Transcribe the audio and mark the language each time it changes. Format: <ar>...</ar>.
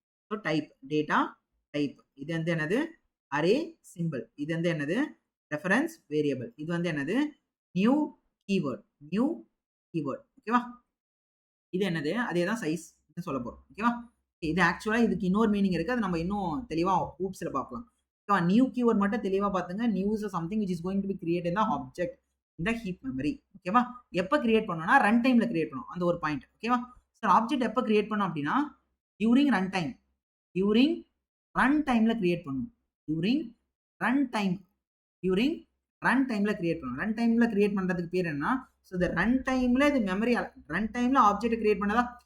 <ta>So type data type. இது வந்து என்னது? Array simple. இது வந்து என்னது? Reference variable. இது வந்து என்னது? New keyword. ஓகேவா? இது என்னது? அதே தான் சைஸ் சொல்ல போறோம். ஓகேவா? இது ஆக்சுவலா இதுக்கு இன்னொரு மீனிங் இருக்கு. அது நம்ம இன்னும் தெளிவா ஹூப்ஸ்ல பார்க்கலாம். நியூ கீவர்ட் மட்டும் தெளிவா பாத்துங்க.</ta> <en>New is something which is going to be created in the object in the heap memory.</en> <ta>ஓகேவா? எப்ப கிரியேட் பண்ணனும்னா ரன் டைம்ல கிரியேட் பண்ணனும். அந்த ஒரு பாயிண்ட். ஓகேவா? சோ ஆப்ஜெக்ட் எப்ப கிரியேட் பண்ணனும் அப்படினா</ta> <en>during run time. during run time</en> <ta>ல கிரியேட் பண்ணனும். during run time. during run timeல create பண்ணனும். run timeல கிரியேட் பண்றதுக்கு பேர் என்ன? சோ the run timeல இது மெமரி run timeல ஆப்ஜெக்ட் கிரியேட் பண்ணதா?</ta>